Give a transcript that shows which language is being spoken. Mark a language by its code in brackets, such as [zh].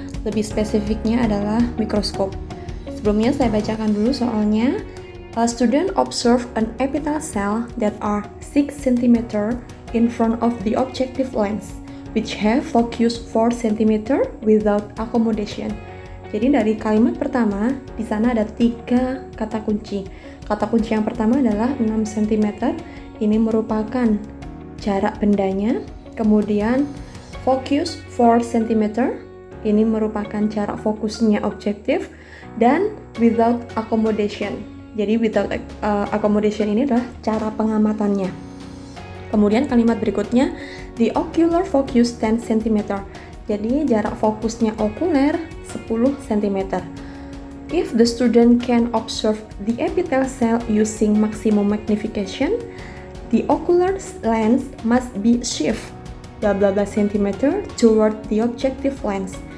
[id] Lebih spesifiknya adalah mikroskop. Sebelumnya saya bacakan dulu soalnya. [en] A student observed an epitheal cell that are 6 cm in front of the objective lens, which have focus 4 cm without accommodation. [id] Jadi dari kalimat pertama, di sana ada 3 kata kunci. Kata kunci yang pertama adalah 6 cm. Ini merupakan jarak bendanya. Kemudian focus 4 cm. Ini merupakan jarak fokusnya objektif. [en] Dan without accommodation. [id] Jadi [en] without accommodation [id] ini adalah cara pengamatannya. Kemudian kalimat berikutnya, [en] the ocular focus 10 cm. [id] Jadi jarak fokusnya okuler 10 cm. [en] If the student can observe the epithelial cell using maximum magnification, the ocular lens must be shift bla bla bla centimeter toward the objective lens.